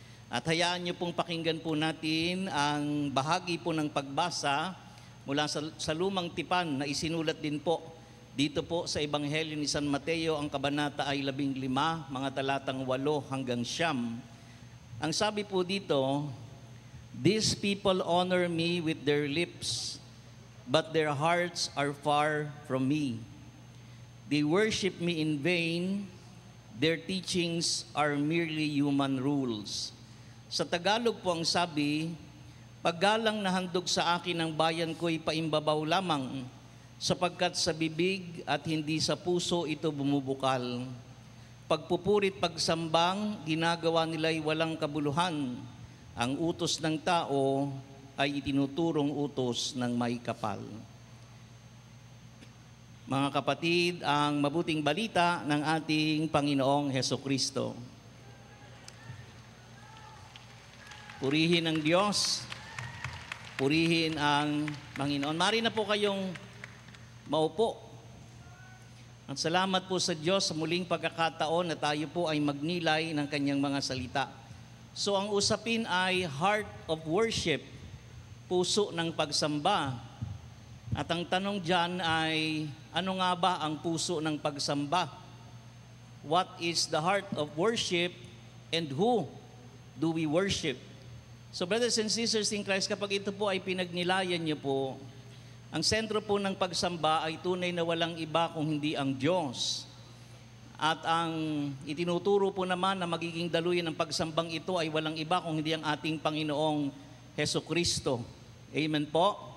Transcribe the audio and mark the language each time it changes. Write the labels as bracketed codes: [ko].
[tl] At hayaan niyo pong pakinggan po natin ang bahagi po ng pagbasa mula sa lumang tipan na isinulat din po dito po sa Ebanghelyo ni San Mateo. Ang kabanata ay 15, mga talatang 8 hanggang 9. Ang sabi po dito, [en] "These people honor me with their lips, but their hearts are far from me. They worship me in vain. Their teachings are merely human rules." [tl] Sa Tagalog po ang sabi, "Paggalang na handog sa akin ng bayan ko'y paimbabaw lamang, sapagkat sa bibig at hindi sa puso ito bumubukal. Pagpupurit pagsambang, ginagawa nila'y walang kabuluhan. Ang utos ng tao ay itinuturong utos ng may kapal." Mga kapatid, ang mabuting balita ng ating Panginoong Hesukristo. Purihin ang Diyos, purihin ang Panginoon. Mari na po kayong maupo. At salamat po sa Diyos sa muling pagkakataon na tayo po ay magnilay ng kanyang mga salita. So ang usapin ay [en] heart of worship, [tl] puso ng pagsamba. At ang tanong dyan ay, ano nga ba ang puso ng pagsamba? [en] What is the heart of worship and who do we worship? So brothers and sisters in Christ, [tl] kapag ito po ay pinagnilayan niyo po, ang sentro po ng pagsamba ay tunay na walang iba kung hindi ang Diyos. At ang itinuturo po naman na magiging daluyan ng pagsambang ito ay walang iba kung hindi ang ating Panginoong Hesukristo. Amen po?